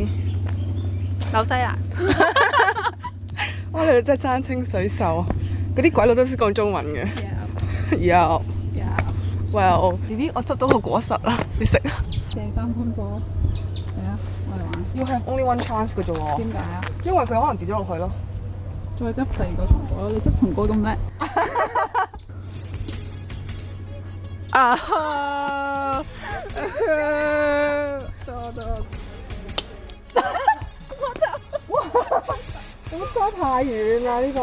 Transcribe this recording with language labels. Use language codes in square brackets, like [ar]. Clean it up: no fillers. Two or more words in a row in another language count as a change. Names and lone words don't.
[yue] 紐西蘭。我哋真係山清水秀，嗰啲鬼佬都識講中文嘅。有。Well, BB， 我執到個果實啦，你食啊？借3分波。嚟啊！我哋玩。要係 [en] only one chance [yue] 嘅啫喎。點解啊？因為佢可能跌咗落去咯。再執第二個糖果咯！你執糖果咁叻。啊哈！得。咁揸太遠啦呢個。